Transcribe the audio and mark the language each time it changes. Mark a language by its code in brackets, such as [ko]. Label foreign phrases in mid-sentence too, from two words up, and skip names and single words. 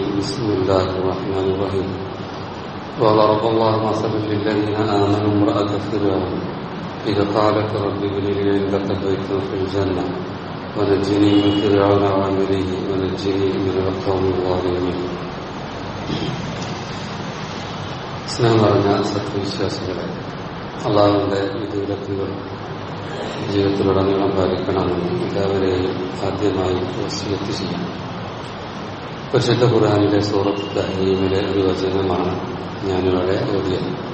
[ar] بسم الله الرحمن الرحيم. وضرب الله مثلا للذين آمنوا امرأة فرعون إذ قالت رب ابن لي عندك بيتا في الجنة ونجني من فرعون وعمله ونجني من القوم الظالمين. [ml] സ്നേഹം പറഞ്ഞ സത്യവിശ്വാസികളെ, അള്ളാഹുവിന്റെ വിധിവിലക്കുകൾ ജീവിതത്തിലുടനീളം പാലിക്കണമെന്ന് എല്ലാവരെയും ആദ്യമായി വസിയത്ത് ചെയ്യും. പരിശുദ്ധ ഖുർആനിലെ സൂറത്ത് തഹ്രീമിലെ ഒരു വചനമാണ് ഞാനിവിടെ ഓതിയത്.